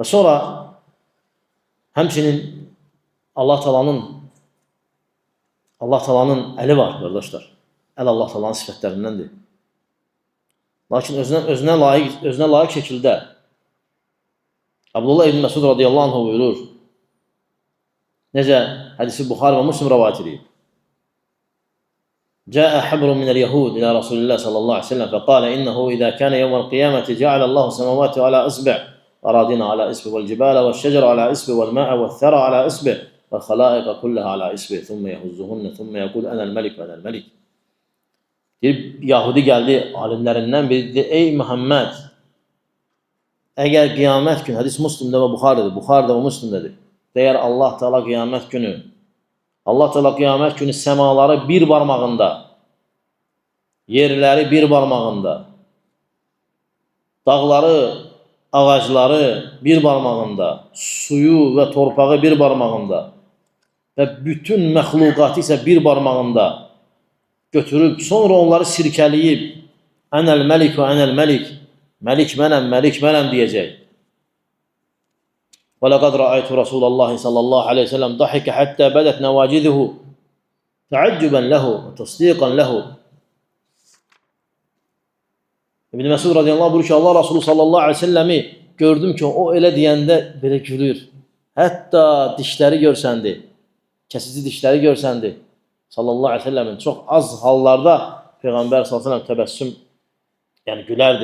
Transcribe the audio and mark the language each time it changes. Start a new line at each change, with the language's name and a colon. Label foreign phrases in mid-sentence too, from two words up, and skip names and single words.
Azerbaijani: Və sonra həmçinin Allah Taala'nın əli var, qardaşlar. Əl Allah Taala'nın sifətlərindəndir. Lakin özünə layiq şəkildə Abdullah ibn Məsud
Arabic: رضي الله عنه
Azerbaijani: buyurur. Necə hədisi Buxari və Müslim rivayet edir.
Arabic: جاء حبر من اليهود إلى رسول الله صلى الله عليه وسلم فقال إنه إذا كان يوم القيامة جعل الله السماوات على إصبع والأراضين على إصبع والجبال والشجر على إصبع والماء والثرى على إصبع والخلائق كلها على إصبع ثم يهزهن ثم يقول أنا الملك وأنا الملك.
Azerbaijani: Bir Yahudi gəldi alimlərindən biri dedi, ey Muhammed, əgər qiyamət günü, hədis Müslimdə və Buxarıda və Müslimdədir, deyər Allah Teala qiyamət günü səmaları bir barmağında, yerləri bir barmağında, dağları, ağacları bir barmağında, suyu və torpağı bir barmağında və bütün məxluqatı isə bir barmağında götürüb, sonra onları sirkələyib,
Arabic: أنا الملك وأنا الملك,
Azerbaijani: məlik mənəm deyəcək.
Arabic: وَلَقَدْ رَأَيْتُ رَسُولَ اللّٰهِ صَلَّى اللّٰهُ عَلَيْهِ وسلم ضَحِكَ حَتَّى بَدَتْ نَوَاجِذُهُ تَعَجُّبًا لَهُ وَتَصْدِيقًا لَهُ.
Azerbaijani: İbn Məsud radiyallahu buyurur ki, Allah Resulü
Arabic: صلى الله عليه وسلم
Azerbaijani: gördüm ki, o elə deyəndə belə gülür. Hətta dişləri görsəndi, kəsici dişləri görsəndi.
Arabic: صلى الله عليه وسلم
Azerbaijani: çox az hallarda Peyğəmbər
Arabic: صلى الله عليه وسلم
Azerbaijani: təbəssüm, yəni gülərdi.